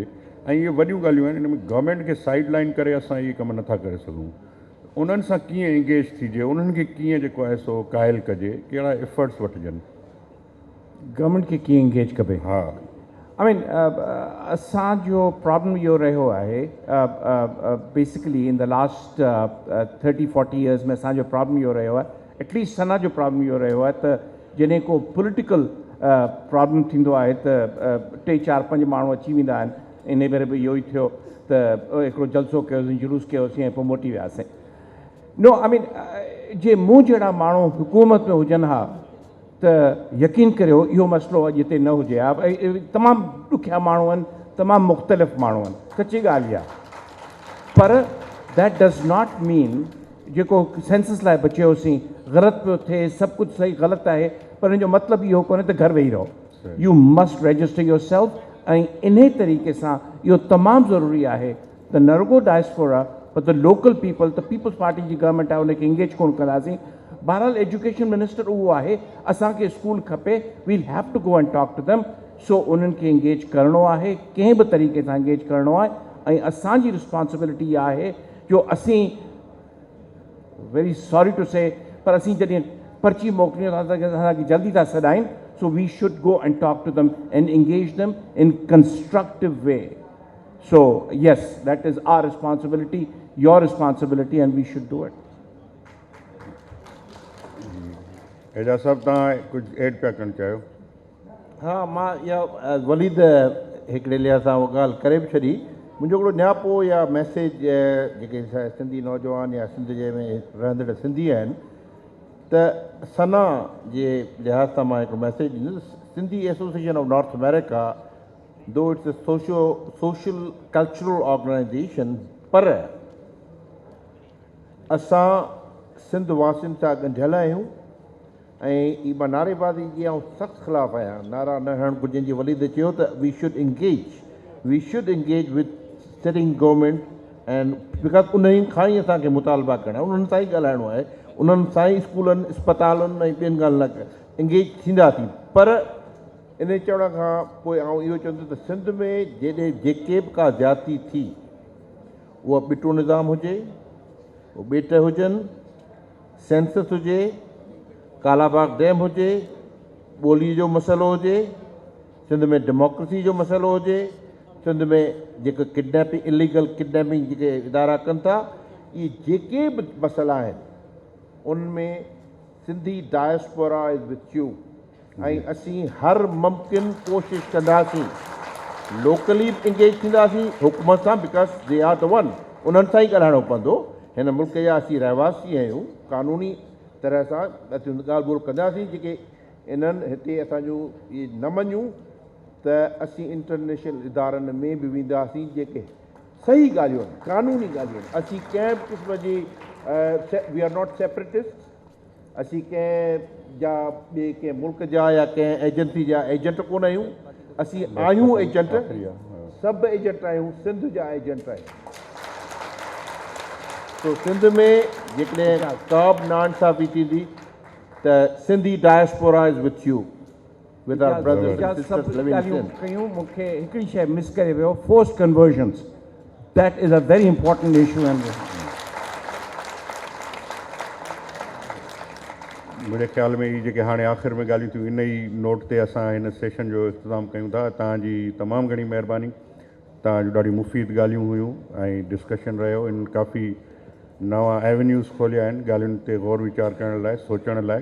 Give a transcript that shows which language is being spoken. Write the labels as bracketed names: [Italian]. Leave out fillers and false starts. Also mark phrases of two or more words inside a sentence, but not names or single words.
[Sindhi] ऐं इहे वॾियूं ॻाल्हियूं आहिनि इन में गवर्नमेंट खे [English] side line [Sindhi] करे असां इहे कम नथा करे सघूं। उन्हनि सां कीअं इंगेज थिजे उन्हनि खे कीअं जेको आहे सो क़ाइल कजे कहिड़ा एफर्ट्स वठिजनि। गवर्नमेंट खे कीअं इंगेज कबे। हा [English] I mean, [Sindhi] असांजो प्रॉब्लम इहो रहियो आहे [English] basically in the last 30-40 years [Sindhi] में असांजो प्रॉब्लम इहो रहियो आहे एटलीस्ट सना जो प्रॉब्लम इहो रहियो आहे त जॾहिं को [English] political problem [Sindhi] थींदो आहे त 3-4-5 माण्हू अची वेंदा आहिनि। इन भेरे बि इहो ई थियो त हिकिड़ो जलसो कयोसीं जुलूस कयोसीं ऐं पोइ मोटी वियासीं। [English] no I mean [Sindhi] जे मूं जहिड़ा माण्हू हुकूमत में हुजनि हा त यकीन करियो इहो मसइलो अॼु हिते न हुजे हा। तमामु ॾुखिया माण्हू आहिनि तमामु मुख़्तलिफ़ माण्हू आहिनि सची ॻाल्हि आहे पर [English] that does not mean [Sindhi] जेको सेंसस लाइ बचियोसीं ग़लति पियो थिए सभु कुझु सही ग़लति आहे पर हिन जो मतिलबु इहो कोन्हे त घर वेही रहो। [English] you must register yourself [Sindhi] ऐं इन तरीक़े सां इहो तमामु ज़रूरी आहे त न रुगो डायस्पोरा पर [English] the local people [Sindhi] त पीपल्स पार्टी जी गवर्नमेंट आहे उनखे इंगेज कोन कंदासीं। बहरहाल [English] education minister [Sindhi] उहो आहे असांखे स्कूल खपे [English] we'll have to go and talk to them [Sindhi] सो उन्हनि खे इंगेज करिणो आहे कंहिं बि तरीक़े सां इंगेज करिणो आहे ऐं असांजी रिस्पॉन्सिबिलिटी इहा आहे जो असीं [English] very sorry to say [Sindhi] पर असीं जॾहिं पर्ची मोकिलियूं था असांखे जल्दी था सॾाइनि [English] so we should go and talk to them and engage them in constructive way. so yes that is our responsibility your responsibility and we should do it. [Sindhi] एजाज़ साहब तव्हां कुझु एड पिया करणु चाहियो। हा मां इहा वलीद हिकिड़े लिहाज़ सां उहा ॻाल्हि करे बि छॾी। मुंहिंजो हिकिड़ो न्यापो या मैसेज जेके सिंधी नौजवान या सिंध जे में रहंदड़ सिंधी आहिनि त सना जे लिहाज़ सां मां हिकिड़ो मैसेज ॾींदुसि। सिंधी एसोसिएशन ऑफ नॉर्थ अमेरिका [English] though it's a social cultural organization [Sindhi] पर असां सिंध वासियुनि सां ॻंढियल आहियूं ऐं ई मां नारेबाज़ी जी ऐं सख़्तु ख़िलाफ़ु आहियां। नारा न हणणु घुरिजनि जी वलीद चयो त [English] we should engage with sitting government and because [Sindhi] उन्हनि खां ई असांखे मुतालबा करणा उन्हनि सां ई ॻाल्हाइणो आहे उन्हनि सां ई स्कूलनि इस्पतालुनि ऐं ॿियनि ॻाल्हियुनि इंगेज थींदासीं। पर इन चवण खां पोइ आउं इहो चवंदुसि त सिंध में जॾहिं जेके बि का ज़्यादती थी उहा ॿिटो निज़ाम हुजे उहो ॿेट हुजनि सेंसस हुजे कालाबाग डैम हुजे ॿोली जो मसइलो हुजे सिंध में डेमोक्रेसी जो मसइलो हुजे सिंध में जेके [English] kidnapping illegal kidnapping [Sindhi] जेके इदारा कनि था इहे जेके बि मसइला आहिनि उनमें सिंधी [English] diaspora is with you [Sindhi] ऐं असीं हर मुमकिन कोशिशि कंदासीं लोकली इंगेज थींदासीं हुकूमत सां [English] because they are the one [Sindhi] उन्हनि सां ई ॻाल्हाइणो पवंदो। हिन मुल्क जा असीं रहवासी आहियूं कानूनी तरह सां असीं ॻाल्हि ॿोल कंदासीं जेके इन्हनि हिते असांजो इहे न मञूं त असीं इंटरनेशनल इदारनि में बि वेंदासीं जेके सही ॻाल्हियूं आहिनि, क़ानूनी ॻाल्हियूं आहिनि। असीं कंहिं बि क़िस्म जी [English] we are not separatist, [Sindhi] असीं कंहिं जा ॿिए कंहिं मुल्क जा या कंहिं एजेंसी जा एजेंट कोन आहियूं। असीं आहियूं एजेंट, सभु एजेंट आहियूं, सिंध जा एजेंट आहियूं। तो सिंध में जेकॾहिं का बि नाइंसाफ़ी थींदी त सिंधी [English] diaspora is with you, with our brothers and sisters living in Sindh. [Sindhi] कयूं मूंखे हिकिड़ी शइ मिस करे वियो, [English] forced conversions, that is a very important issue. and [Sindhi] मुंहिंजे ख़्याल में ही जेके हाणे आख़िर में ॻाल्हियूं थियूं, इन ई नोट ते असां हिन सेशन जो इख़्तिताम कयूं था। तव्हांजी तमामु घणी महिरबानी, तव्हां ॾाढी मुफ़ीद ॻाल्हियूं हुयूं ऐं डिस्कशन रहियो। इन काफ़ी नवां एवेन्यूज़ खोलिया आहिनि ॻाल्हियुनि ते गौर वीचार करण लाइ, सोचण लाइ।